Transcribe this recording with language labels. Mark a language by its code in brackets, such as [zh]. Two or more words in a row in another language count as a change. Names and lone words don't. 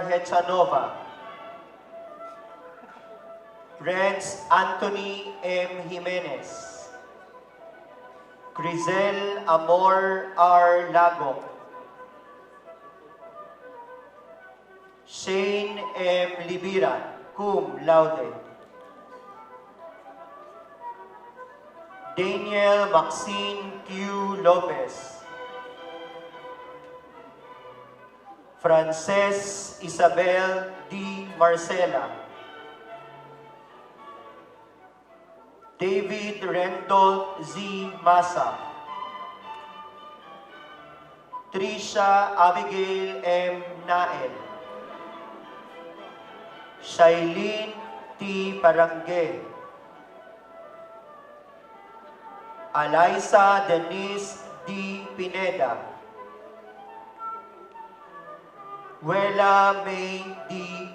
[en] Hechanova, Renz Anthony M. Jimenez, Crizel Amor R. Lago, Shane M. Libiran, [la] cum laude. [en] Daniel Maxine Q. Lopez, Frances Isabel D. Marcela, David Randolph Z. Masa, Trisha Abigail M. Nael, Shailene T. Parangue, Alaysa Denise D. Pineda, Wela May D.